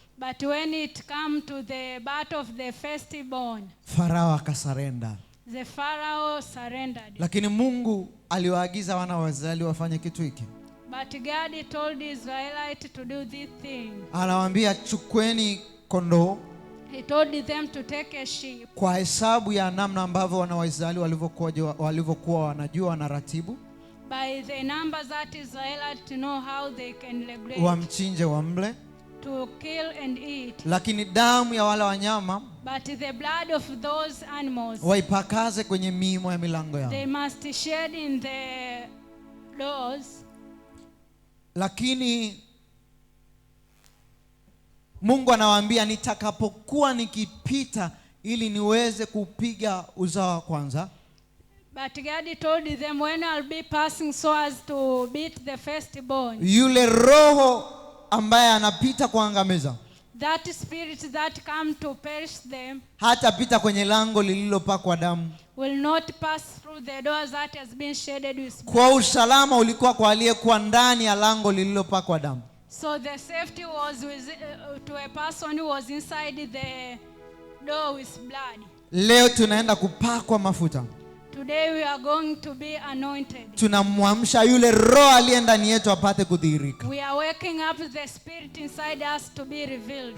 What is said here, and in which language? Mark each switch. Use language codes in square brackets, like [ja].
[en] But when it come to the battle of the firstborn, [sw] Farao akasarenda. [en] the Pharaoh surrendered. [sw] Lakini Mungu aliwaagiza wana wa Israeli wafanye kitu hiki. [en] But God told the Israelites to do this thing. [sw] Anawaambia chukweni kondoo [en] He told them to take a sheep [sw] kwa hesabu ya namna ambavyo wana wa Israeli walivyokuwa wanajua wanaratibu, [en] by the numbers that Israelites know how they can regulate, [sw] wamchinje wamle. [en] to kill and eat. [sw] Lakini damu ya wale wanyama [en] But the blood of those animals, [sw] waipakaze kwenye miimo ya milango yao. [en] they must shed in the doors. [sw] Lakini Mungu anawaambia nitakapokuwa nikipita ili niweze kupiga uzao wa kwanza, [en] But God told them, when I'll be passing so as to beat the firstborn, [sw] yule roho ambaye anapita kuangamiza [en] that spirit that come to perish them [sw] hatapita kwenye lango lililopakwa damu. [en] will not pass through the doors that has been shaded with blood. [sw] Kwa usalama ulikuwa kwa aliyekuwa ndani ya lango lililopakwa damu. [en] So the safety was with, to a person who was inside the door with blood. [sw] Leo tunaenda kupakwa mafuta. [en] Today we are going to be anointed. [sw] Tunamwamsha yule roho aliye ndani yetu apate kudhihirika. [en] We are waking up the spirit inside us to be revealed.